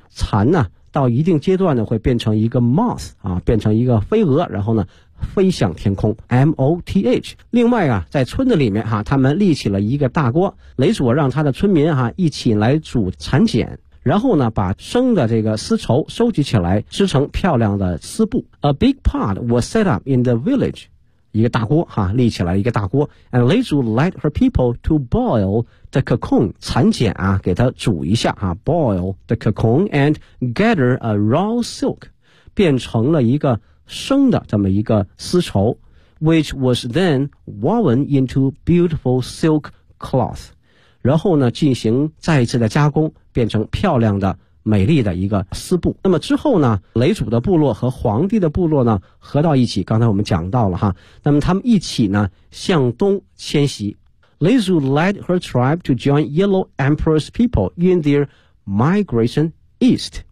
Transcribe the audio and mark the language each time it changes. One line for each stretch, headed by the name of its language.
Chinese: 蚕呢到一定阶段呢会变成一个 moth 啊，变成一个飞蛾，然后呢飞向天空 ，M O T H. 另外啊，在村子里面哈、啊，他们立起了一个大锅，雷佐让他的村民哈、啊、一起来煮蚕茧。然后呢把生的这个丝绸收集起来织成漂亮的丝布。
English: A big pot was set up in the village.
Chinese: 一个大锅哈、啊、立起来一个大锅。
English: And Lei Zu led her people to boil the cocoon,
Chinese: 蚕茧啊给它煮一下啊
English: ,boil the cocoon and gather a raw silk,
Chinese: 变成了一个生的这么一个丝绸
English: ,which was then woven into beautiful silk cloth.
Chinese: 然后呢进行再一次的加工，变成漂亮的美丽的一个丝布。那么之后呢雷祖的部落和皇帝的部落呢合到一起，刚才我们讲到了哈，那么他们一起呢向东迁徙。
English: 雷祖 led her tribe to join Yellow Emperor's people in their migration east.